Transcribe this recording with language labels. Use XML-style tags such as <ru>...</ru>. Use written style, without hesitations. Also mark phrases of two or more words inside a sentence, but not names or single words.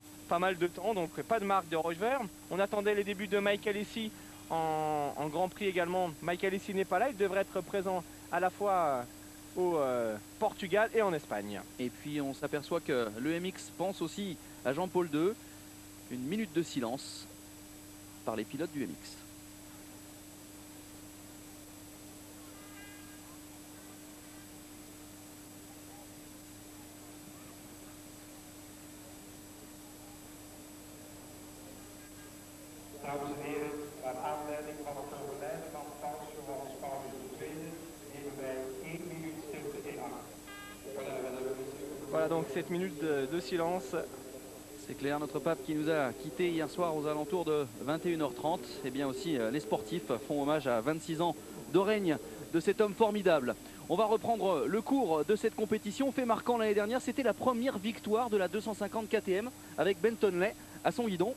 <fr>pas mal de temps, donc pas de marque de Rochevert. On attendait les débuts de Mike Alessi en Grand Prix également. Mike Alessi n'est pas là, il devrait être présent à la fois au Portugal et en Espagne. Et puis on s'aperçoit que l'EMX pense aussi à Jean-Paul II. Une minute de silence par les pilotes du MX.</fr> <nl>Dames en heren, naar aanleiding van het overlijden van Paus Paulus II nemen wij 1 minuut stilte in acht.</nl> <fr>Voilà donc cette minute de silence. C'est clair, notre pape qui nous a quittés hier soir aux alentours de 21h30. Et bien aussi les sportifs font hommage à 26 ans de règne de cet homme formidable. On va reprendre le cours de cette compétition. Fait marquant l'année dernière, c'était la première victoire de la 250 KTM avec Benton Lay à son guidon.</fr>